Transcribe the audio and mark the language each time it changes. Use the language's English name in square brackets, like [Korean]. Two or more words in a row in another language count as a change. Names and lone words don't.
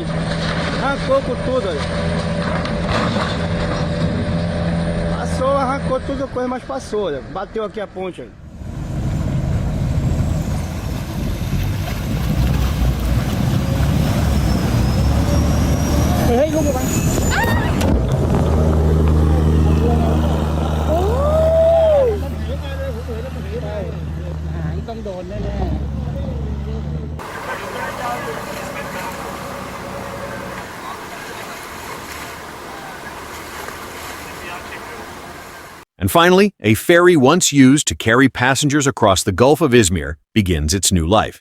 [Portuguese] Arrancou com tudo, olha. Passou, arrancou tudo a coisa, mas passou, olha. Bateu aqui a ponte, olha. Ei, vamos lá. [Thai] ต้องโดนแน่ๆ [English] And finally, a ferry once used to carry passengers across the Gulf of Izmir begins its new life.